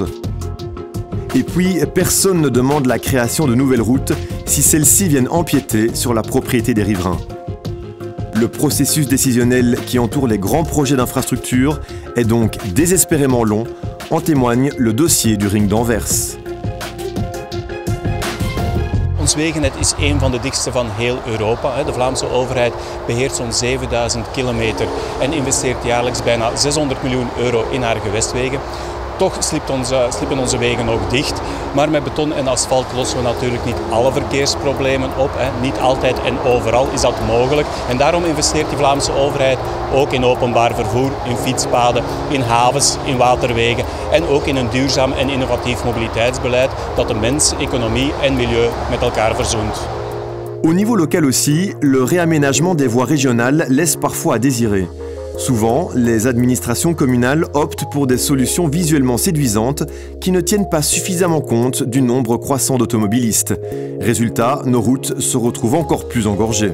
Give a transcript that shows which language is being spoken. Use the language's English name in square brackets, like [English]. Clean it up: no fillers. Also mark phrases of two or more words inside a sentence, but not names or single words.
[French] Et puis, personne ne demande la création de nouvelles routes si celles-ci viennent empiéter sur la propriété des riverains. Le processus décisionnel qui entoure les grands projets d'infrastructure est donc désespérément long, en témoigne le dossier du ring d'Anvers. [Dutch] Ons wegennet is een van de dichtste van heel Europa. De Vlaamse overheid beheert zo'n 7000 kilometer en investeert jaarlijks bijna 600 miljoen € in haar gewestwegen. Toch slippen onze wegen ook dicht. Maar met beton en asfalt lossen we natuurlijk niet alle verkeersproblemen op. Niet altijd en overal is dat mogelijk. En daarom investeert de Vlaamse overheid ook in openbaar vervoer, in fietspaden, in havens, in waterwegen. En ook in een duurzaam en innovatief mobiliteitsbeleid dat de mens, economie en milieu met elkaar verzoent. [French] Au niveau local aussi, le réaménagement des voies régionales laisse parfois à désirer. Souvent, les administrations communales optent pour des solutions visuellement séduisantes qui ne tiennent pas suffisamment compte du nombre croissant d'automobilistes. Résultat, nos routes se retrouvent encore plus engorgées.